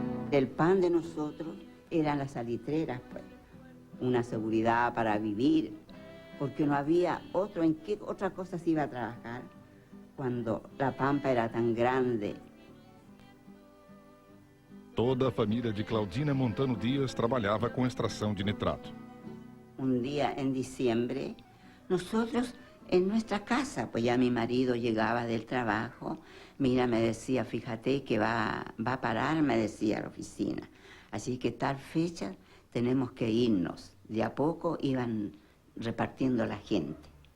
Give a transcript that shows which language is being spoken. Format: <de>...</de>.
<es>El pan de nosotros eran las salitreras, pues, una seguridad para vivir, porque no había otro, ¿en qué otra cosa se iba a trabajar cuando la pampa era tan grande?</es> <pt>Toda a família de Claudina Montano Dias trabalhava com extração de nitrato.</pt> <es>Un día en diciembre, nosotros en nuestra casa, pues ya mi marido llegaba del trabajo, mira, me decía, fíjate que va a parar, me decía a la oficina. Así que tal fecha tenemos que irnos. De a poco iban repartiendo la gente.</es>